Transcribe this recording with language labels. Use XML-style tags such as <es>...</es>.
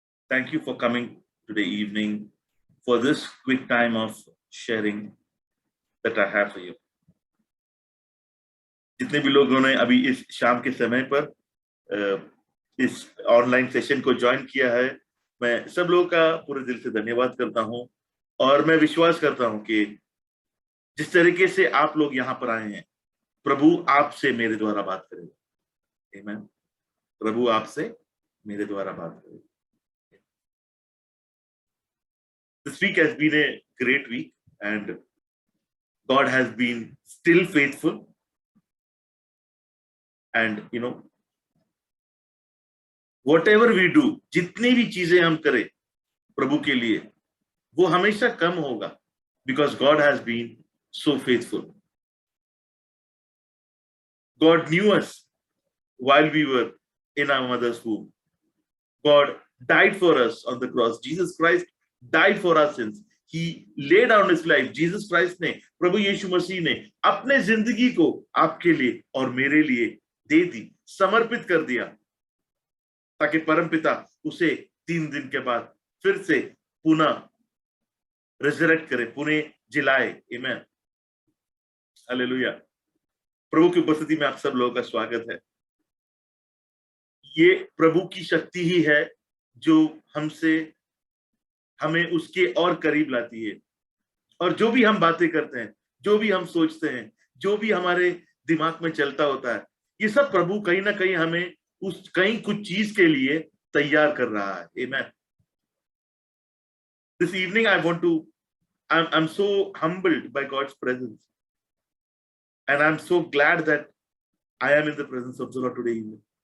<en>Thank you for coming today evening for this quick time of sharing that I have for you.</en> <hi>जितने भी लोगों ने अभी इस शाम के समय पर इस ऑनलाइन सेशन को ज्वाइन किया है, मैं सब लोगों का पूरे दिल से धन्यवाद करता हूं और मैं विश्वास करता हूं कि जिस तरीके से आप लोग यहाँ पर आए हैं, प्रभु आपसे मेरे द्वारा बात करेगा। आमीन। प्रभु आपसे मेरे द्वारा बात करेगा।</hi> <en>This week has been a great week and God has been still faithful. And whatever we do,</en> <hi>जितनी भी चीजें हम करें प्रभु के लिए, वो हमेशा कम होगा,</hi> <en>because God has been so faithful. God knew us while we were in our mother's womb. God died for us on the cross. Jesus Christ died for our sins. He laid down his life.</en> <hi>Jesus Christ ने, प्रभु यीशु मसीह ने अपने जिंदगी को आपके लिए और मेरे लिए दे दी, समर्पित कर दिया, ताकि परमपिता उसे 3 दिन के बाद फिर से पुनः रिजरेक्ट करे, पुनः जिलाए। आमीन। हालेलुया। प्रभु की उपस्थिति में आप सब लोगों का स्वागत है। ये प्रभु की शक्ति ही है जो हमें उसके और करीब लाती है। और जो भी हम बातें करते हैं, जो भी हम सोचते हैं, जो भी हमारे दिमाग में चलता होता है, ये सब प्रभु कहीं ना कहीं हमें कहीं कुछ चीज के लिए तैयार कर रहा है। आमीन।</hi> <en>This evening I'm so humbled by God's presence, and I'm so glad that I am in the presence of the Lord today evening.</en>